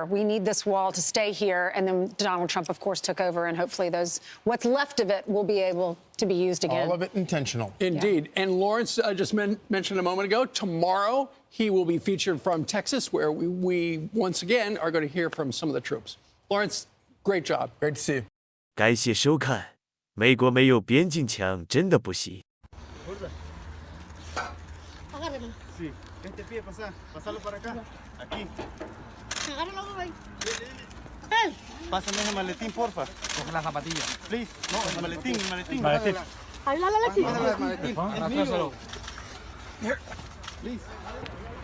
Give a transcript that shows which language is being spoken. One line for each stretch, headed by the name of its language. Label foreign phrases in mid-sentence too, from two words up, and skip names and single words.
English: We need this wall to stay here. And then Donald Trump, of course, took over, and hopefully what's left of it will be able to be used again. All of it intentional. Indeed. And Lawrence just mentioned a moment ago, tomorrow he will be featured from Texas, where we once again are going to hear from some of the troops. Lawrence, great job. Great to see you.
Chinese: 感谢收看，美国没有边境墙真的不行。
Spanish: Sí, este pie pasa, pasarlo para acá, aquí. Agárralo, güey.
English: Hey.
Spanish: Pásame ese maletín, porfa. Coge la zapatilla. Please. No, el maletín, el maletín. Habla la maletín. Es mío.
English: Here. Please.